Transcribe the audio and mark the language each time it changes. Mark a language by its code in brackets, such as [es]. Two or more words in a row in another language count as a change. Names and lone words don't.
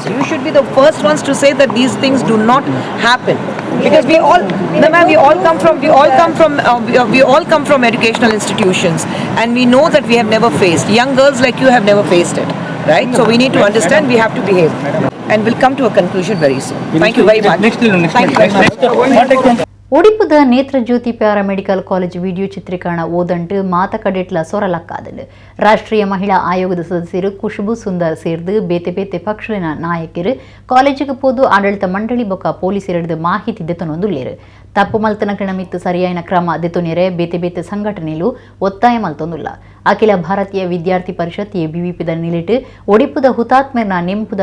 [en] You should be the first ones to say that these things do not happen, because we all come from educational institutions and we know that we have never faced. Young girls like you have never faced it, right? So we need to understand, we have to behave, and we'll come to a conclusion very soon. Thank you very much. Thank you very much. [tcy] ಒಡಿಪುದ ನೇತ್ರಜ್ಯೋತಿ ಪ್ಯಾರಾಮೆಡಿಕಲ್ ಕಾಲೇಜ್ ವಿಡಿಯೋ ಚಿತ್ರೀಕರಣ ಓದಂಟು ಮಾತ ಕಡೆಟ್ಲ ಸೊರಲಕ್ಕಾದಲು ರಾಷ್ಟ್ರೀಯ ಮಹಿಳಾ ಆಯೋಗದ ಸದಸ್ಯರು ಖುಷ್ಬು ಸುಂದರ್ ಸೇರ್ದು ಬೇತೆ ಬೇತೆ ಪಕ್ಷದ ನಾಯಕರು ಕಾಲೇಜಿಗೆ ಪೋದು ಆಡಳಿತ ಮಂಡಳಿ ಬೊಕ್ಕ ಪೊಲೀಸರಿಡಿದು ಮಾಹಿತಿ ದೆತನೊಂದುಲ್ಲೇರು ತಪ್ಪು ಮಲ್ತನ ಮಿತ್ತು ಸರಿಯಾಯಿನ ಕ್ರಮ ದೆತೊನೆರೆ ಬೇತೆ ಬೇತೆ ಸಂಘಟನೆಲು ಒತ್ತಾಯ ಮಲ್ತೊಂದುಲ್ಲ ಅಖಿಲ ಭಾರತೀಯ ವಿದ್ಯಾರ್ಥಿ ಪರಿಷತ್ ಎಬಿವಿಪಿದ ನಿಲಿಟ್ಟು ಒಡಿಪುದ ಹುತಾತ್ಮರ್ನ ನೆಂಪುದ